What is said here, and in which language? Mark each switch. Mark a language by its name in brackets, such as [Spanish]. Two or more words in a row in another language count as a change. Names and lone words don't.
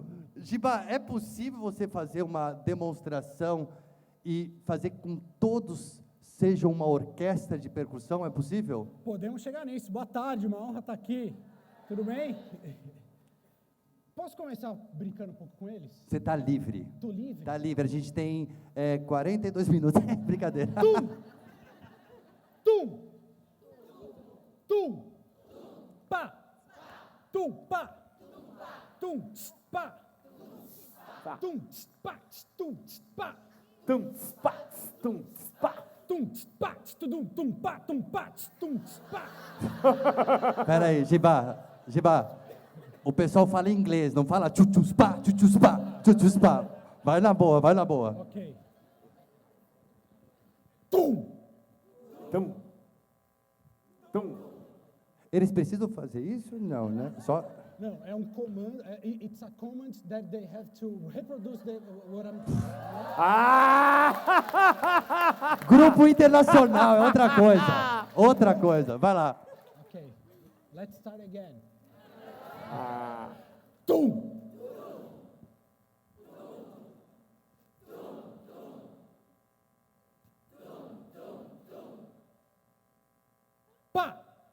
[Portuguese] Giba, é possível você fazer uma demonstração e fazer com que todos sejam uma orquestra de percussão? É possível? Podemos chegar nisso. Boa tarde, uma honra estar aqui. Tudo bem? Posso começar brincando um pouco com eles? Você está livre. Estou livre? Está livre. A gente tem 42 minutos. Brincadeira. Tum! Tum! Tum! Pá! Tum! Pá! Tum! Pá! Tum! Pá! Tum! Pá! Tum, pá, tum, pá. Tum! Pá! Tum! Tum! Pá! Tum! Pá! Tum! Pá! Espera aí, Giba. O pessoal fala inglês, não fala tchutchuspá, tchutchuspá, tchutchuspá. Vai na boa. Ok. Tum! Tum, tum. Eles precisam fazer isso? Não, né? Só... Não, é um comando. [English] It's a command that they have to reproduce what I'm. Ah! [Portuguese] Grupo internacional, é outra coisa. Vai lá. [English] Okay, let's start again. Ah. Tum! Pá!